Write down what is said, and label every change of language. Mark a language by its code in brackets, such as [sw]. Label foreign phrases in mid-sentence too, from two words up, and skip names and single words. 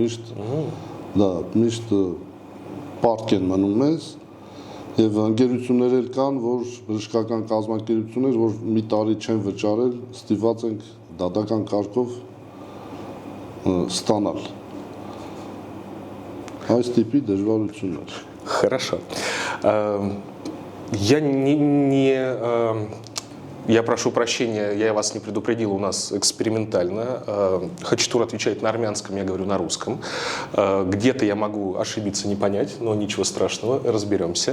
[hy] միշտ պարտք են մնում մեզ եւ ընկերություններ էլ կան, որ բժշկական կազմակերպություններ, որ մի տարի չեն վճարել, ստիպված ենք դատական կարգով ստանալ։ Այս տիպի դժվարություններ։ [ru] Хорошо. Я прошу прощения, я вас не предупредил, у нас экспериментально. Хачатур отвечает на армянском, я говорю на русском. Где-то я могу ошибиться, не понять, но ничего страшного, разберемся.